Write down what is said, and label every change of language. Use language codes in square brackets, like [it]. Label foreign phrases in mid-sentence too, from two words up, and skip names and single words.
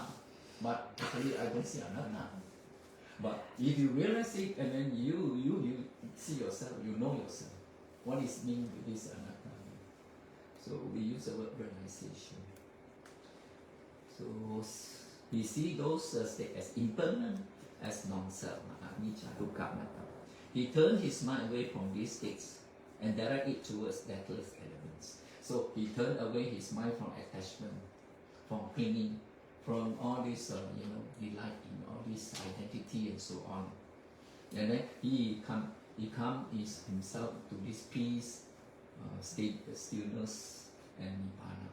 [en] But actually I don't see anatta. But if you realize it, and then you see yourself, you know yourself. What is mean with this anatta? So we use the word realization. So we see those states as impermanent, as non-self, [pi] anicca, dukkha, anatta. [en] He turned his mind away from these states and direct it towards deathless elements. So he turned away his mind from attachment, from clinging, from all this, delight in all this identity and so on. And then he come himself to this peace, state, stillness, and nibbana.